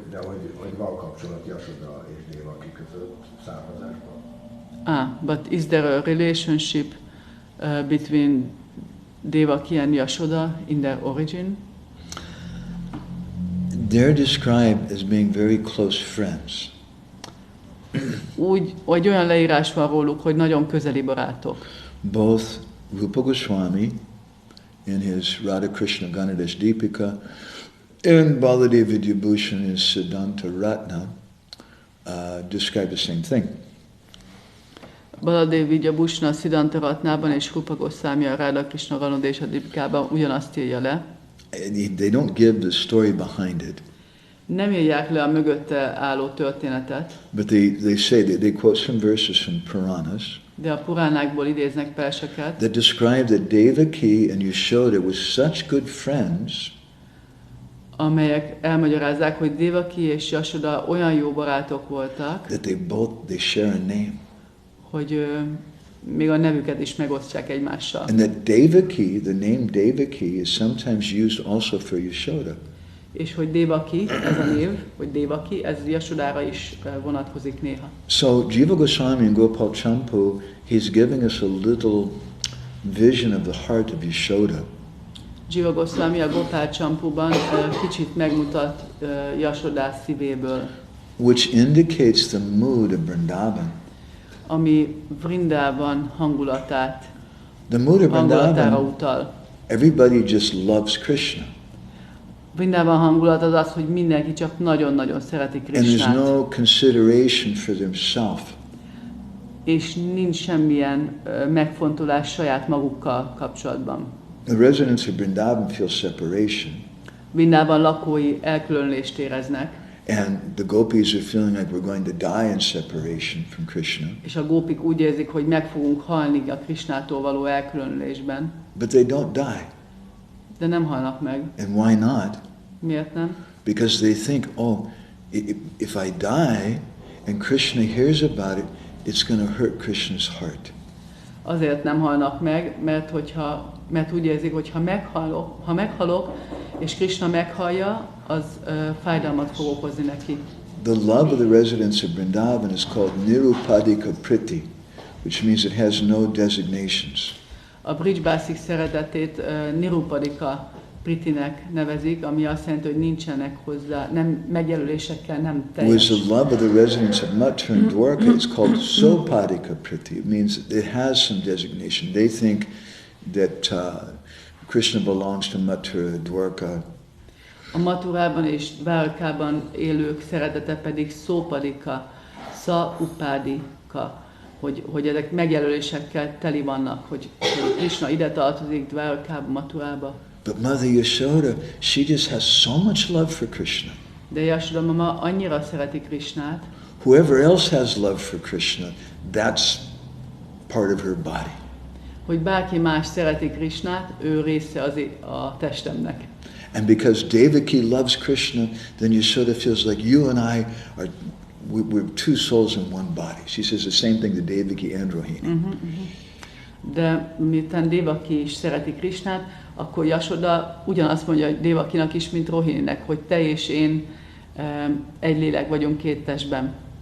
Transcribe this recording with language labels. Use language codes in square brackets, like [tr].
[hu] De hogy van kapcsolat Yashoda és Devaki között származásban. [en] But is there a relationship between Devaki and Yashoda in their origin? They're described as being very close friends. [hu] Úgy, vagy olyan leírás van róluk, hogy nagyon közeli barátok. [en] Both Rupa Goswami in his Radha Krishna Ganadash Deepika and Baladev Vidyabhushan in Siddhanta Ratna describe the same thing. [hu] Baladev Vidyabhushan a Siddhanta Ratnában és Rupa Goswami a Radha Krishna Ganadash Deepikában ugyanazt írja le. [en] They don't give the story behind it. [hu] Nem írják le a mögötte álló történetet. [en] But they say, they quote some verses from Puranas. [hu] De a Puránákból idéznek perseket. [en] That describe that Devaki and Yashoda were such good friends. [hu] Amelyek elmagyarázzák, hogy Devaki és Yashoda olyan jó barátok voltak. [en] That they share a name. [hu] Hogy még a nevüket is megosztják egymással. [en] And that Devaki, the name Devaki, is sometimes used also for Yashoda. [hu] És hogy Devaki, ez a név, hogy Devaki, ez Yashodára is vonatkozik néha. [en] So Jiva Goswami and Gopal Champu, he's giving us a little vision of the heart of Yashoda. [hu] Jiva Goswami a Gopal Champuban kicsit megmutat Yashoda szívéből, [en] which indicates the mood of Vrindavan. [hu] ami Vrindavan hangulatát, [en] The mood of [hu] hangulatára [en] Vrindavan, [hu] utal. [en] everybody just loves Krishna. [hu] Vrindavan hangulat az az, hogy mindenki csak nagyon-nagyon szereti [en] And there's [hu] Krishnát, [en] no consideration for themselves. [hu] és nincs semmilyen megfontolás saját magukkal kapcsolatban. [en] The residents of Vrindavan feel separation. [hu] Vrindavan lakói elkülönülést éreznek, [en] And the gopis are feeling like we're going to die in separation from Krishna. [hu] és a gópik úgy érzik, hogy meg fogunk halni a Krishnától való elkülönülésben, [en] But they don't die. [hu] de nem halnak meg. [en] And why not? [hu] Miért nem? [en] Because they think, oh, if I die and Krishna hears about it, it's going to hurt Krishna's heart. [hu] Azért nem halnak meg, mert úgy érzik, hogy ha meghalok, és Krishna meghallja, az fájdalmat fog okozni neki. [en] The love of the residents of Vrindavan is called Nirupadika Priti, which means it has no designations. [hu] A Brhad-bhagavatamrta szeretetét Nirupadika Pritinek nevezik, ami azt jelenti, hogy nincsenek hozzá, nem megjelölésekkel, nem [en] Whereas [hu] teljes. [en] the love of the residents of Mathura and Dwarka is called Sopadika Priti. It means it has some designation. They think that Krishna belongs to Mathura, Dwarka. [hu] A Mathurában és Dwarkában élők szeretete pedig Szópadika, Sa-upádika, hogy ezek megjelölésekkel teli vannak, hogy Krishna ide tartozik, Dwarkába, Mathurába. [en] But Mother Yashoda, she just has so much love for Krishna. [hu] De Yashoda mama annyira szereti Krishnát, [en] Whoever else has love for Krishna, that's part of her body. [hu] hogy bárki más szereti Krishnát, ő része a testemnek. [en] And because Devaki loves Krishna, then Yashoda feels like you and I are, we're two souls in one body. She says the same thing to Devaki and Rohini. [hu] De miután Devaki is szereti Krishnát, akkor Yashoda ugyanazt mondja Devakinak is, mint Rohininek, hogy te és én egy lélek vagyunk két testben.